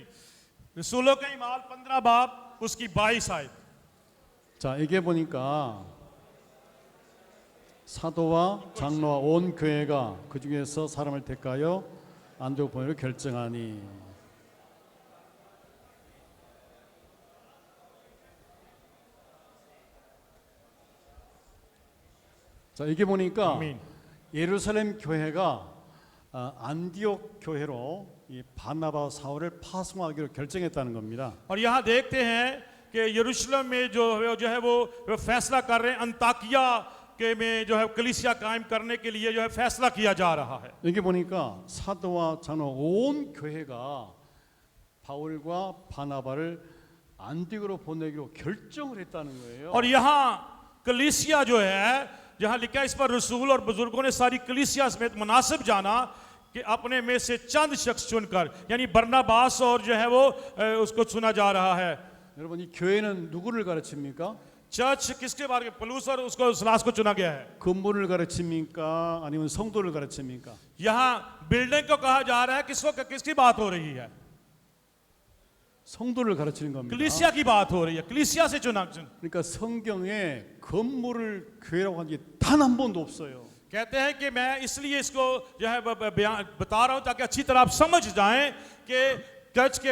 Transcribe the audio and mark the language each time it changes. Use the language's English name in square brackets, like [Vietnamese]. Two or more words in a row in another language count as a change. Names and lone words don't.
[Urdu] رسولوں کے ایمال 15 باب اس کی 22 آیت. [Korean] 자, 이게 보니까 사도와 장로와 온 교회가 그 중에서 사람을 택하여 안디옥 보내기를 결정하니. 자, 이게 보니까 아멘. 예루살렘 교회가 안디옥 교회로 이 바나바 사울을 파송하기로 결정했다는 겁니다. [Urdu] اور یہاں دیکھتے ہیں کہ یروشلم میں جو ہے وہ فیصلہ کر رہے ہیں، انطاکیہ کے میں جو ہے کلیسیا قائم کرنے کے لیے جو ہے فیصلہ کیا جا رہا ہے. [Korean] 여기 보니까 사도와 장로 온 교회가 바울과 바나바를 안디옥으로 보내기로 결정을 했다는 거예요. [Urdu] اور یہاں کلیسیا جو ہے، جہاں لکھا ہے اس پر رسول اور بزرگوں نے ساری کلیسیا سمیت مناسب جانا کہ اپنے میں سے چند شخص چن کر، یعنی برنباس اور جو ہے وہ اس کو چنا جا رہا ہے. [Korean] 여러분, 이 교회는 누구를 가르칩니까? [Urdu] چرچ کس کے بارے میں? پولس اور اس کو سیلاس کو چنا گیا ہے. [Korean] 건물을 가르칩니까? 아니면 성도를 가르칩니까? [Urdu] یہاں بلڈنگ کو کہا جا رہا ہے، کس کی بات ہو رہی ہے? [Korean] 성도를 가르치는 겁니다. [Urdu] کلیسیا کی بات ہو رہی ہے، کلیسیا سے چنا. [Korean] 그러니까 성경에 건물을 교회라고 한 게 단 한 번도 없어요. [Urdu] کہتے ہیں کہ میں اس لیے اس کو جو ہے بتا رہا ہوں تاکہ اچھی طرح آپ سمجھ جائیں کہ چرچ کے